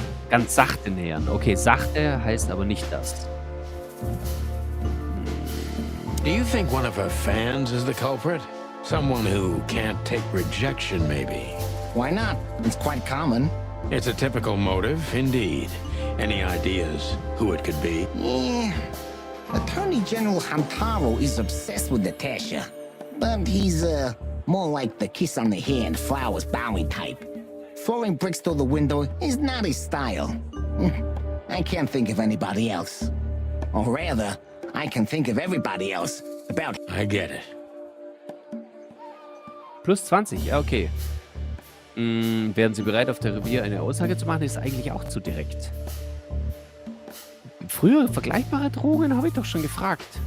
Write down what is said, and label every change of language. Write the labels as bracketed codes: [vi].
[de] Ganz sachte nähern. Okay, sachte heißt aber nicht das. [en] Do you think one of her fans is the culprit? Someone who can't take rejection, maybe? Why not? It's quite common. It's a typical motive, indeed. Any ideas who it could be? Yeah. Attorney General Hamtaro is obsessed with Natasha. But he's, more like the kiss on the hand, flowers bowing type. Throwing bricks through the window is not his style. I can't think of anybody else. Or rather, I can think of everybody else about... I get it. [de] Plus 20, ja, okay. Wären Sie bereit, auf der Revier eine Aussage zu machen? Ist eigentlich auch zu direkt. Früher vergleichbare Drohungen habe ich doch schon gefragt.